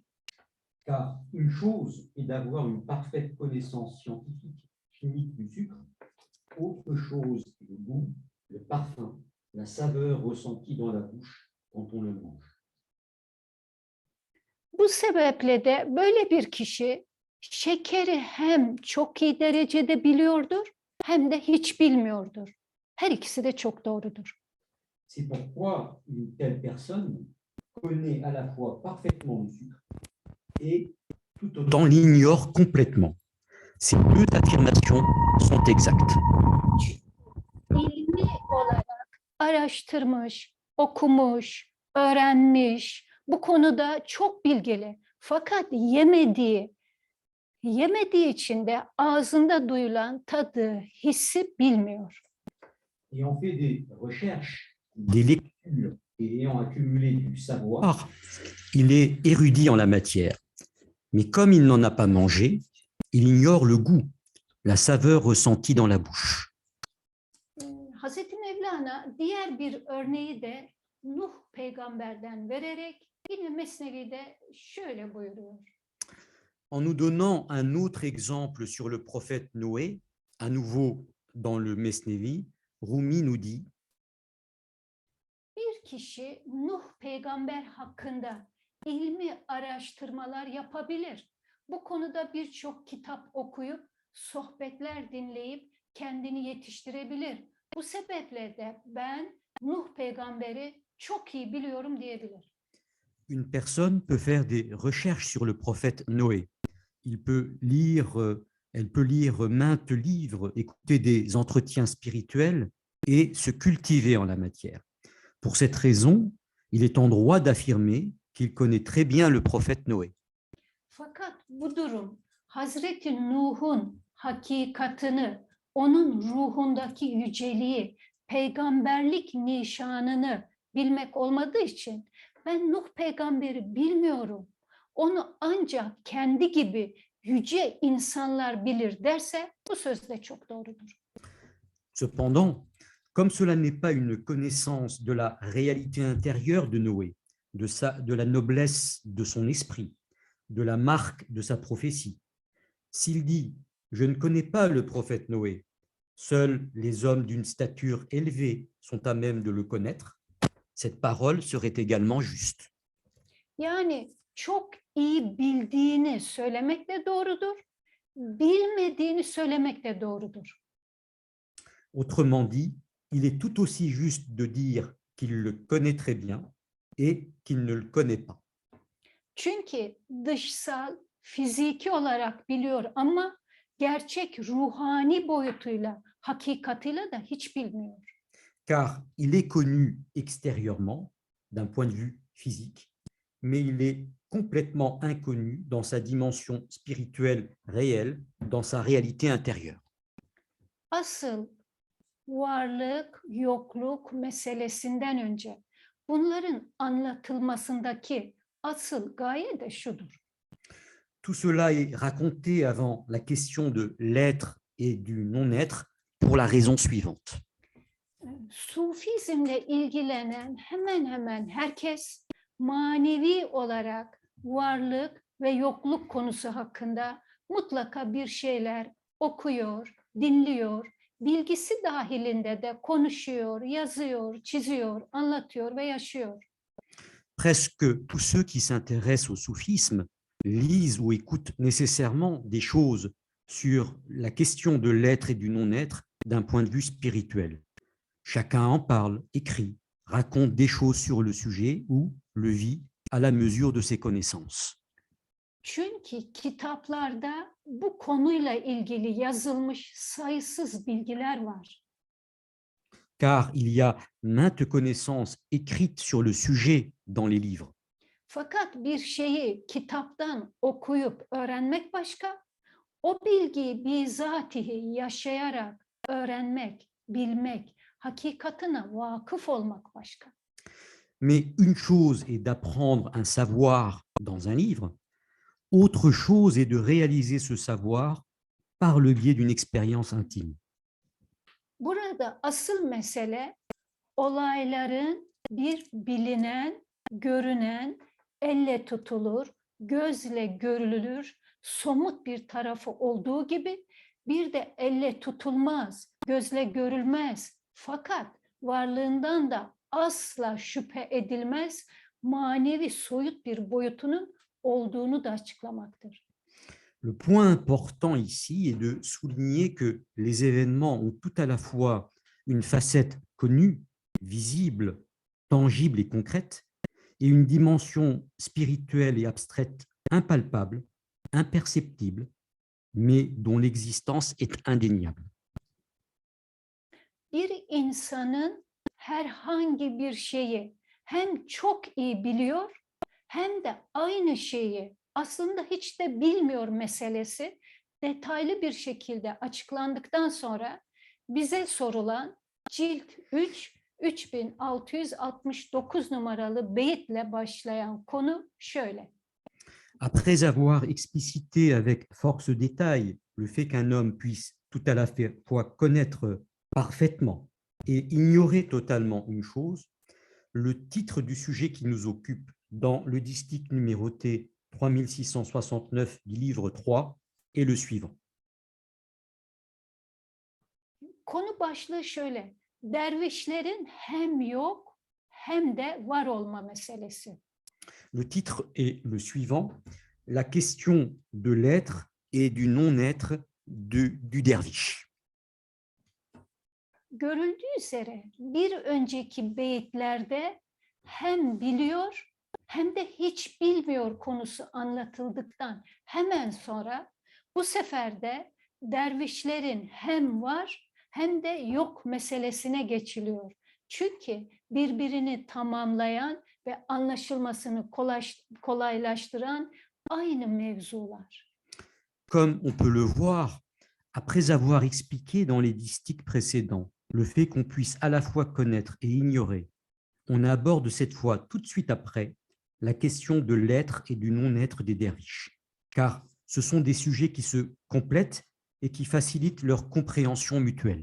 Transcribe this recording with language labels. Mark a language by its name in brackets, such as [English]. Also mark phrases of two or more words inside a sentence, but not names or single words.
[French] Car une chose est d'avoir une parfaite connaissance scientifique, chimique du sucre. Autre chose est le goût, le parfum, la saveur ressentie dans la bouche quand on le mange. [Turkish] Bu sebeple de böyle bir kişi şekeri hem çok iyi derecede biliyordur hem de hiç bilmiyordur. Her ikisi de çok doğrudur. [French] C'est pourquoi une telle personne connaît à la fois parfaitement le sucre et tout autant l'ignore complètement. Ces deux affirmations sont exactes. [Turkish] İlmi olarak araştırmış, okumuş, öğrenmiş, bu konuda çok bilgili. Fakat yemediği için de ağzında duyulan tadı, hissi bilmiyor. [French] Ayant fait des recherches, des lectures et ayant accumulé du savoir, il est érudit en la matière. Mais comme il n'en a pas mangé, il ignore le goût, la saveur ressentie dans la bouche. [Turkish] Hazreti Mevlana diğer bir örneği de Nuh peygamberden vererek yine Mesnevi'de şöyle buyuruyor. [French] En nous donnant un autre exemple sur le prophète Noé, à nouveau dans le Mesnevi, Rumi nous dit: [Turkish] Bir kişi Nuh peygamber hakkında ilmi araştırmalar yapabilir. Bu konuda birçok kitap okuyup, sohbetler dinleyip kendini yetiştirebilir. Bu sebeple de ben Nuh peygamberi çok iyi biliyorum diyebilir. [French] Une personne peut faire des recherches sur le prophète Noé. Elle peut lire maintes livres, écouter des entretiens spirituels et se cultiver en la matière. Pour cette raison, il est en droit d'affirmer qu'il connaît très bien le prophète Noé. [Turkish] Fakat bu durum Hazreti Nuh'un hakikatını, onun ruhundaki yüceliği, peygamberlik nişanını bilmek olmadığı için ben Nuh peygamberi bilmiyorum. Onu ancak kendi gibi yüce insanlar bilir derse bu söz de çok doğrudur. [French] Cependant, comme cela n'est pas une connaissance de la réalité intérieure de Noé, de la noblesse de son esprit, de la marque de sa prophétie, s'il dit « Je ne connais pas le prophète Noé », seuls les hommes d'une stature élevée sont à même de le connaître, cette parole serait également juste. [Turkish] Yani çok iyi bildiğini söylemek de doğrudur, bilmediğini söylemek de doğrudur. [French] Autrement dit, il est tout aussi juste de dire qu'il le connaît très bien et qu'il ne le connaît pas. [Turkish] Çünkü dışsal, fiziki olarak biliyor ama gerçek ruhani boyutuyla, hakikatiyle de hiç bilmiyor. [French] Car il est connu extérieurement, d'un point de vue physique, mais il est complètement inconnu dans sa dimension spirituelle réelle, dans sa réalité intérieure. [Turkish] Asıl varlık, yokluk meselesinden önce bunların anlatılmasındaki asıl gaye de şudur. [French] Tout cela est raconté avant la question de l'être et du non-être pour la raison suivante. [Turkish] Sufizmle ilgilenen hemen hemen herkes manevi olarak varlık ve yokluk konusu hakkında mutlaka bir şeyler okuyor, dinliyor, bilgisi dahilinde de konuşuyor, yazıyor, çiziyor, anlatıyor ve yaşıyor. [French] Presque tous ceux qui s'intéressent au soufisme lisent ou écoutent nécessairement des choses sur la question de l'être et du non-être d'un point de vue spirituel. Chacun en parle, écrit, raconte des choses sur le sujet ou le vit à la mesure de ses connaissances. [Turkish] Çünkü kitaplarda bu konuyla ilgili yazılmış sayısız bilgiler var. [French] Car il y a maintes connaissances écrites sur le sujet dans les livres. [Turkish] Fakat bir şeyi kitaptan okuyup öğrenmek başka, o bilgiyi bizatihi yaşayarak öğrenmek, bilmek, hakikatine vakıf olmak başka. [French] Mais une chose est d'apprendre un savoir dans un livre, autre chose est de réaliser ce savoir par le biais d'une expérience intime. [Turkish] Burada asıl mesele olayların bir bilinen, görünen, elle tutulur, gözle görülür, somut bir tarafı olduğu gibi bir de elle tutulmaz, gözle görülmez fakat varlığından da asla şüphe edilmez manevi soyut bir boyutunun olduğunu da açıklamaktır. [French] Le point important ici est de souligner que les événements ont tout à la fois une facette connue, visible, tangible et concrète, et une dimension spirituelle et abstraite impalpable, imperceptible, mais dont l'existence est indéniable. [Turkish] Bir insanın herhangi bir şeyi hem çok iyi biliyor hem de aynı şeyi aslında hiç de bilmiyor meselesi detaylı bir şekilde açıklandıktan sonra bize sorulan cilt 3 3669 numaralı beyitle başlayan konu şöyle. [French] Après avoir explicité avec force détail le fait qu'un homme puisse tout à la fois connaître parfaitement et ignorer totalement une chose, le titre du sujet qui nous occupe dans le distique numéroté 3669 du livre 3 est le suivant. [Turkish] Konu başlığı şöyle. Dervişlerin hem yok hem de var olma meselesi. [French] Le titre est le suivant, la question de l'être et du non-être du derviche. [Turkish] Görüldüğü üzere bir önceki beyitlerde hem biliyor hem de hiç bilmiyor konusu anlatıldıktan hemen sonra bu sefer de dervişlerin hem var hem de yok meselesine geçiliyor. Çünkü birbirini tamamlayan ve anlaşılmasını kolaylaştıran aynı mevzular. [French] Comme on peut le voir, après avoir expliqué dans les distiques précédents le fait qu'on puisse à la fois connaître et ignorer, on aborde cette fois tout de suite après la question de l'être et du non-être des derviches, car ce sont des sujets qui se complètent et qui facilitent leur compréhension mutuelle.